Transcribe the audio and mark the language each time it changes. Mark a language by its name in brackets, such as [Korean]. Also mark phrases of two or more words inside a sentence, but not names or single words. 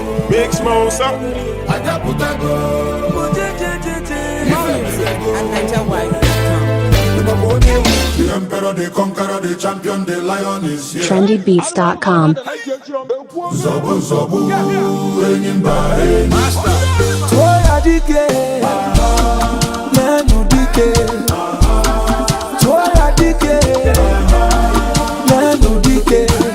[English] Big Smoke, sir. More music at niger wide dot com. The emperor, the conqueror, the champion, the lion is here. Trendybeats dot com. [Igbo] Zobu, zobu, enyi mba, enyi. Tụọ ya dike, nenu dike. Tụọ ya dike, nenu dike.